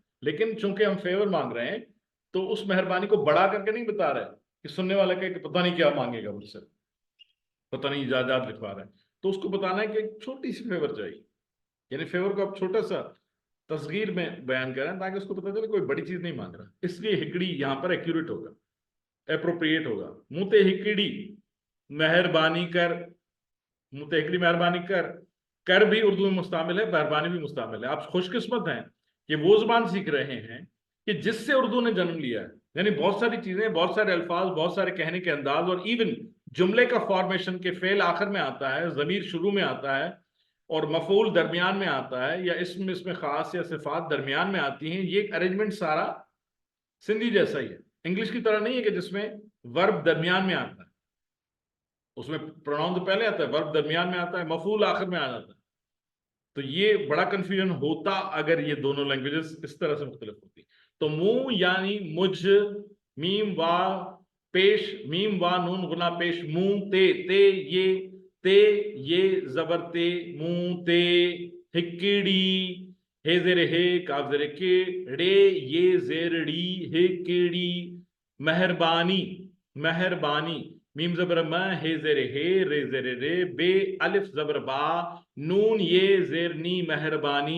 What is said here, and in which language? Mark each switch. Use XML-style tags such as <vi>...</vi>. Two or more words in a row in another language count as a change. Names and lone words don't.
<ur>لیکن چونکہ ہم فیور مانگ رہے ہیں تو اس مہربانی کو بڑھا کرکے نہیں بتا رہے کہ سننے والے کا کہ پتا نہیں کیا مانگے گا مجھ سے، پتا نہیں اجازت لکھوا رہے ہیں، تو اس کو بتانا ہے کہ ایک چھوٹی سی فیور چاہیے. یعنی فیور کو آپ چھوٹا سا تصغیر میں بیان کریں تاکہ اس کو پتا چلے کوئی بڑی چیز نہیں مانگ رہا. اس لیے ہکڑی یہاں پر ایکیوریٹ ہوگا، ایپروپریئیٹ ہوگا.</ur> <sd>मुते हिकड़ी मेहरबानी कर, मुते हिकड़ी मेहरबानी कर</sd> <ur>بھی اردو میں مستعمل ہے، مہربانی بھی مستعمل ہے. آپ خوش قسمت ہیں کہ وہ زبان سیکھ رہے ہیں کہ جس سے اردو نے جنم لیا ہے. یعنی بہت ساری چیزیں، بہت سارے الفاظ، بہت سارے کہنے کے انداز، اور ایون جملے کا فارمیشن کے فعل آخر میں آتا ہے، ضمیر شروع میں آتا ہے اور مفعول درمیان میں آتا ہے، یا اس میں خاص یا صفات درمیان میں آتی ہیں. یہ ارینجمنٹ سارا سندھی جیسا ہی ہے، انگلش کی طرح نہیں ہے کہ جس میں ورب درمیان میں آتا ہے، اس میں پروناؤن تو پہلے آتا ہے، ورب درمیان میں آتا ہے، مفعول آخر میں آ جاتا ہے. تو یہ بڑا کنفیوژن ہوتا اگر یہ دونوں لینگویجز اس طرح سے مختلف ہوتیں. تو منہ یعنی مجھ, میم واؤ پیش، میم واؤ نون غنہ پیش,</ur> <sd>मुंह ते</sd> <ur>یے زبر تے,</ur> <sd>मुंह ते,</sd> <ur>ہکڑی، ہے زیرے ہے، کاف زیرے کے، رے یے زیرڑی، ہکڑی، مہربانی، مہربانی، میم زبر م، ہے زیرے ہے، رے زیرے رے، بے الف زبر با، نون یے زیرنی، مہربانی.</ur>